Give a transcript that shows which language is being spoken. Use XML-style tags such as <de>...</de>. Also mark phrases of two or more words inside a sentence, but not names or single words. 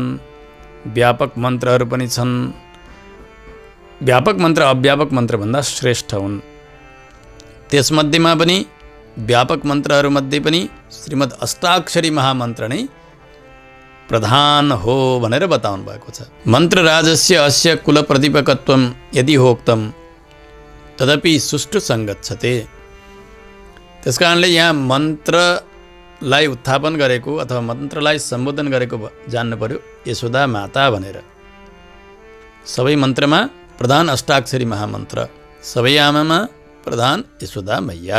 <ne>व्यापक मन्त्रहरू पनि छन्। व्यापक मन्त्र अव्यापक मन्त्रभन्दा श्रेष्ठ हुन्। त्यसमध्येमा पनि व्यापक मन्त्रहरूमध्ये पनि श्रीमद् अष्टाक्षरी महामन्त्र नै प्रधान हो भनेर बताउनु भएको छ।</ne> <sa>मन्त्रराजस्य अस्य कुलप्रदीपकत्वं यदि होक्तम् तदपि सुष्ठु सङ्गच्छते।</sa> <ne>त्यसकारणले यहाँ मन्त्रलाई उत्थापन गरेको अथवा मन्त्रलाई सम्बोधन गरेको जान्नु पर्यो यशोदा माता भनेर। सबै मन्त्रमा प्रधान अष्टाक्षरी महामन्त्र, सबै आमामा प्रधान यशोदा मैया।</ne>